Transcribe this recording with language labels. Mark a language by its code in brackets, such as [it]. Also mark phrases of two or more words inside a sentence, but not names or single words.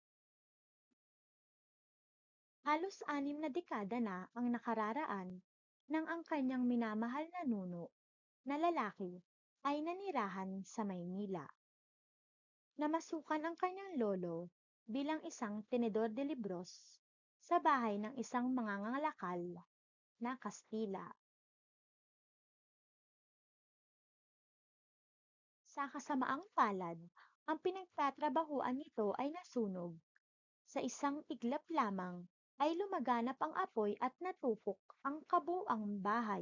[tl] Halos 6 na dekada na ang nakararaan nang ang kanyang minamahal na nuno na lalaki ay nanirahan sa Maynila. Namasukan ang kanyang lolo bilang isang [es] tenedor de libros [tl] sa bahay ng isang mangangalakal na Kastila. Sa kasamaang palad, ang pinagtatrabahuan nito ay nasunog. Sa isang iglap lamang ay lumaganap ang apoy at natupok ang kabuang bahay.